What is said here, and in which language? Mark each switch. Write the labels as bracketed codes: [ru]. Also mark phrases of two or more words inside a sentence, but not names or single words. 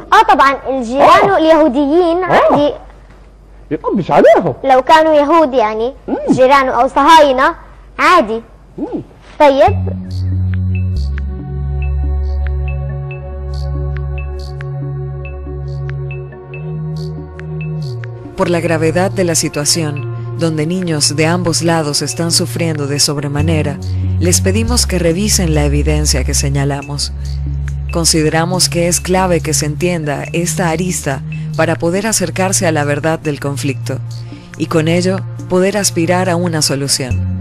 [ar] طبعا الجيران اليهوديين عندي يطبش عليهم. لو كانوا يهود يعني جيرانه أو صهاينة عادي. طيب [es] Por la gravedad de la situación, donde niños de ambos lados están sufriendo de sobremanera, les pedimos que revisen la evidencia que señalamos. Consideramos que es clave que se entienda esta arista para poder acercarse a la verdad del conflicto y con ello poder aspirar a una solución.